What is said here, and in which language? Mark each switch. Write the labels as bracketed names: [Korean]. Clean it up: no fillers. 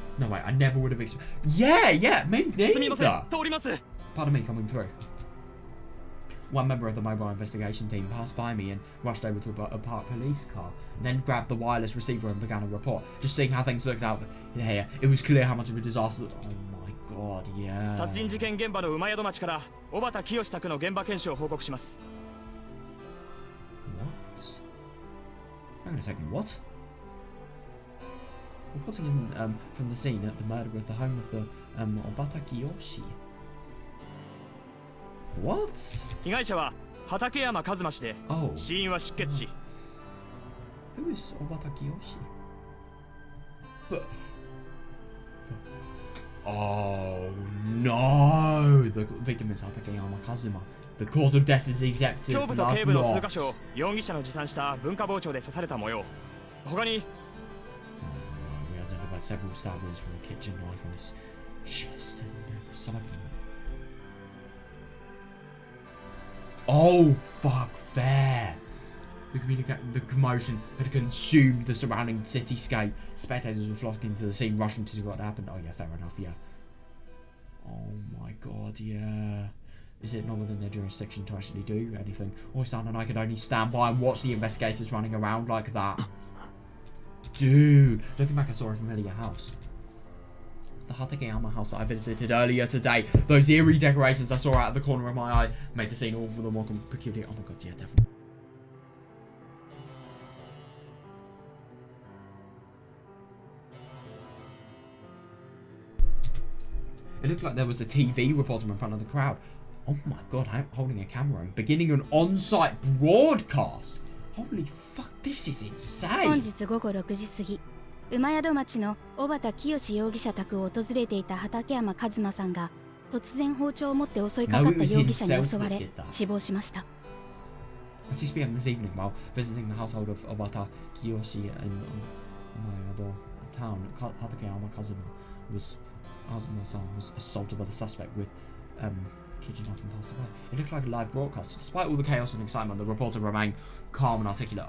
[English] No way, I never would have expected. Yeah, me neither. Pardon me coming through. One member of the mobile investigation team passed by me and rushed over to a parked police car, then grabbed the wireless receiver and began a report. Just seeing how things looked out here, it was clear how much of a disaster. Oh my god, yeah. [Japanese] 殺人事件現場の馬宿町から小畑清宅の現場検証を報告します。 [English] What? Hang on a second, what? Reporting in, from the scene at the murder of the home of the Obata Kiyoshi. What? [Japanese] 被害者は畠山一馬氏で、死因は出血死。 [English] Who is Obata Kiyoshi? But oh no! The victim is Hatakeyama Kazuma. The cause of death is accepted. [Japanese] 胸部と頸部の数箇所を容疑者の持参した文化包丁で刺された模様。他に [English] we identified several stab wounds from the kitchen knife on his chest and aside from it. Oh fuck fair! The commotion had consumed the surrounding cityscape. Spectators were flocking to the scene, rushing to see what happened. Oh yeah, fair enough, yeah. Oh my god, yeah. Is it not within their jurisdiction to actually do anything? Oyster and I could only stand by and watch the investigators running around like that. Dude, looking back I saw a familiar house. The Hatakeyama house that I visited earlier today. Those eerie decorations I saw out of the corner of my eye made the scene all the more peculiar. Oh my god, yeah, definitely. It looked like there was a TV reporter in front of the crowd. Oh my god, holding a camera and beginning an on-site broadcast. Holy fuck, this is insane. [Japanese] 本日午後6時過ぎ、馬宿町の小畑清容疑者宅を訪れていた畠山一馬さんが突然包丁を持って襲いかかった容疑者に襲われ死亡しました。 [English] At 6 p.m. this evening, while visiting the household of Obata Kiyoshi in Umayado town, Hatakeyama Kazuma was assaulted by the suspect with kitchen knife and passed away. It looked like a live broadcast. Despite all the chaos and excitement, the reporter remained calm and articulate.